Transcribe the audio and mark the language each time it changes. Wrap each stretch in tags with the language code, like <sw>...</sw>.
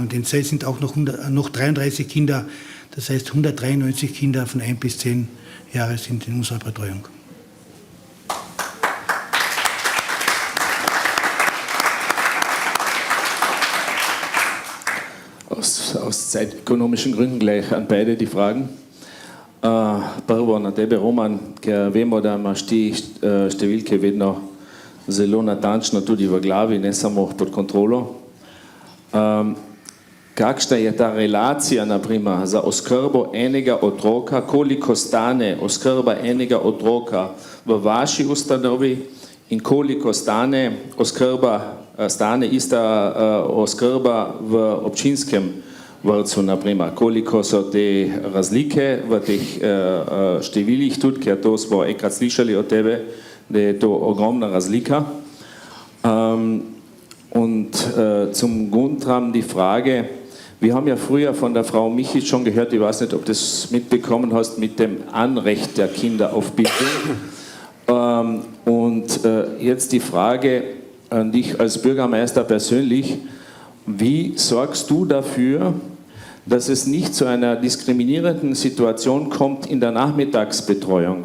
<de>Und in Zell sind auch noch 33 Kinder. Das heißt, 193 Kinder von 1 bis 10 Jahre sind in unserer Betreuung. Aus zeitökonomischen Gründen gleich an beide die Fragen.</de> <sl>Prvo na tebe, Roman, ker vemo, da imaš ti številke vedno zelo natančno tudi v glavi, ne samo pod kontrolo. Kakšna je ta relacija, naprimer, za oskrbo enega otroka, koliko stane oskrba enega otroka v vaši ustanovi in koliko stane ista oskrba v občinskem vrtcu, naprimer, koliko so te razlike v teh številih, tudi ker to smo enkrat slišali od tebe, da je to ogromna razlika.</sl> <de>Und zum Guntram die Frage, wir haben ja früher von der Frau Michitsch schon gehört, ich weiß nicht, ob du das mitbekommen hast, mit dem Anrecht der Kinder auf Bildung. Und jetzt die Frage an dich als Bürgermeister persönlich, wie sorgst du dafür, dass es nicht zu einer diskriminierenden Situation kommt in der Nachmittagsbetreuung?</de>